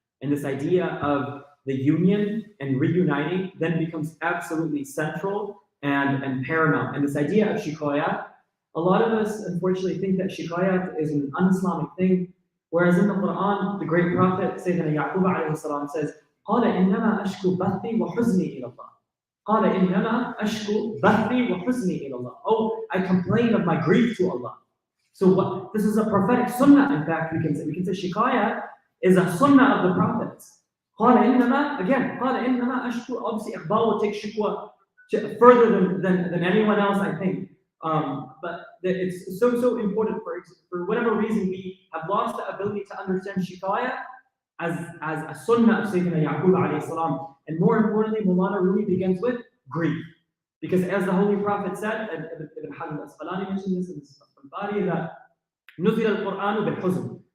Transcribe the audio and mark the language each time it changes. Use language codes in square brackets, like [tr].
[en] And this idea of the union and reuniting then becomes absolutely central and paramount. And this idea of shikayat, a lot of us unfortunately think that shikayat is an un-Islamic thing, whereas in the Quran, the great prophet Sayyidina Yaqub alayhi salam says, [ar] قال إنما أشكو بثي وحزني إلى الله. قال إنما أشكو بثي وحزني إلى الله. [en] Oh, I complain of my grief to Allah. So this is a prophetic sunnah. In fact, we can say shikayat is a sunnah of the prophets. [ar] قال إنما, [en] again, [ar] قال إنما أشكو. [en] Obviously, Iqbal will take shikwa further than anyone else, I think. But it's so important for whatever reason we have lost the ability to understand shikayat as a sunnah of Sayyidina Yaqub alayhi salam. And more importantly, Maulana Rumi begins with grief. Because as the Holy Prophet said, and Ibn Hajar al-Asqalani mentioned this in his Bari, that [ar] نُزِلَ الْقُرْآنُ بِالْحُزْنِ.